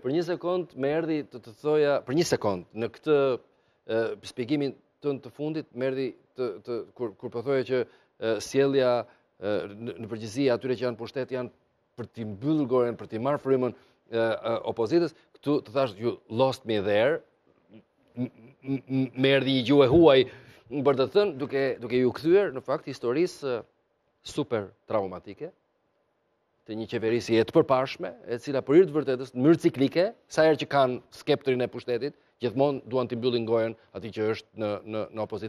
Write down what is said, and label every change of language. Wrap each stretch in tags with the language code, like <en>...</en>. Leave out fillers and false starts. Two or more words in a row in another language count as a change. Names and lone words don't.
<sq>Për një sekond më erdhi të thoja, për një sekond, në këtë shpjegimin tënd të fundit, më erdhi kur po thoja që sjellja në përgjithësi atyre që janë pushtet janë për t'i mbyllur goren, për t'i marrë frymën opozitës, këtu të thash</sq> <en>you lost me there,</en> <sq>më erdhi një gjuhë huaj, për të thënë, duke ju kthyer në fakt historisë super traumatike të një qeverisje të përparshme, e cila për hir të vërtetës në mënyrë ciklike, sa herë që kanë skeptrin e pushtetit, gjithmonë duan t'i mbyllin gojen atij që është në opozitë.</sq>